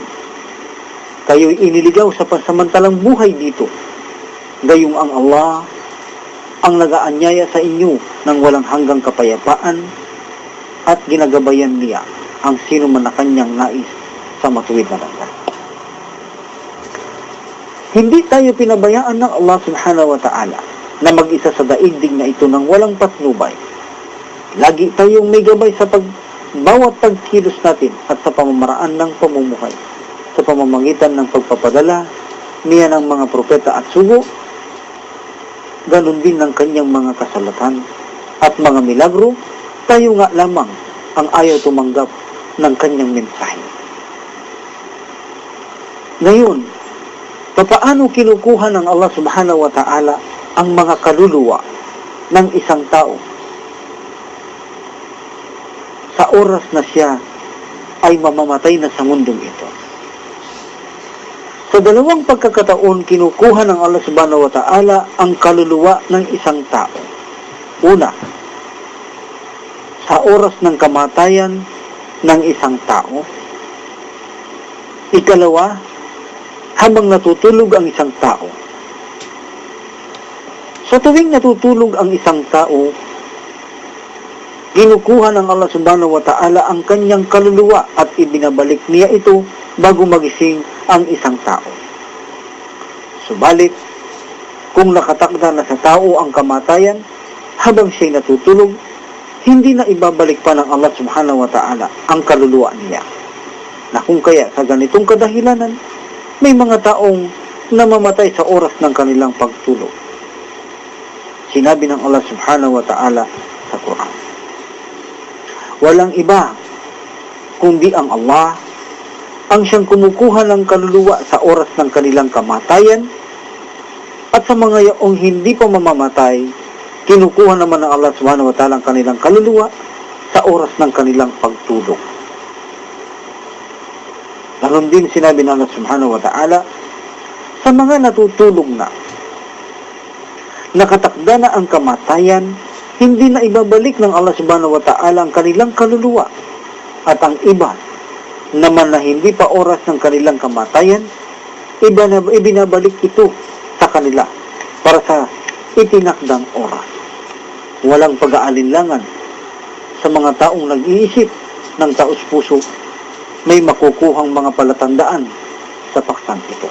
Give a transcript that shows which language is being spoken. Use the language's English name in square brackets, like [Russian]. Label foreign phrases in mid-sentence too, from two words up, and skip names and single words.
[Filipino] Kayo'y iniligaw sa pansamantalang buhay dito, gayong ang Allah ang nagaanyaya sa inyo ng walang hanggang kapayapaan at ginagabayan niya ang sino man na kanyang nais sa matuwid na landas. Hindi tayo pinabayaan ng Allah [Arabic] سبحانه وتعالى [Filipino] na mag-isa sa daigdig na ito ng walang patnubay. Lagi tayong may gabay sa bawat pagkilos natin at sa pamamaraan ng pamumuhay, sa pamamagitan ng pagpapadala niya ng mga propeta at sugo, ganun din ng kanyang mga kasalatan at mga milagro. Tayo nga lamang ang ayaw tumanggap ng kanyang mensahe. Ngayon, papaano kinukuha ng Allah [Arabic] سبحانه وتعالى [Filipino] ang mga kaluluwa ng isang tao sa oras na siya ay mamamatay na sa mundong ito? Sa dalawang pagkakataon, kinukuha ng Allah [Arabic] سبحانه وتعالى [Filipino] ang kaluluwa ng isang tao. Una, sa oras ng kamatayan ng isang tao. Ikalawa, habang natutulog ang isang tao. Sa tuwing natutulog ang isang tao, kinukuha ng Allah [Arabic] سبحانه وتعالى [Filipino] ang kanyang kaluluwa at ibinabalik niya ito bago magising ang isang tao. Subalit, kung nakatakda na sa tao ang kamatayan, habang siya'y natutulog, hindi na ibabalik pa ng Allah [Arabic] سبحانه وتعالى [Filipino] ang kaluluwa niya. Na kung kaya sa ganitong kadahilanan, may mga taong namamatay sa oras ng kanilang pagtulog. Sinabi ng Allah [Arabic] سبحانه وتعالى [Filipino] sa Quran, walang iba kundi ang Allah ang siyang kumukuha ng kaluluwa sa oras ng kanilang kamatayan, at sa mga yaong hindi pa mamamatay, kinukuha naman ng Allah [Arabic] سبحانه وتعالى [Filipino] ang kanilang kaluluwa sa oras ng kanilang pagtulog. Ganon din sinabi ng Allah [Arabic] سبحانه وتعالى, [Filipino] sa mga natutulog na, nakatakda na ang kamatayan, hindi na ibabalik ng Allah [Arabic] سبحانه وتعالى [Filipino] ang kanilang kaluluwa, at ang iba naman na hindi pa oras ng kanilang kamatayan, ibinabalik ito sa kanila para sa itinakdang oras. Walang pag-aalinlangan sa mga taong nag-iisip ng taos-puso, may makukuhang mga palatandaan sa paksang ito.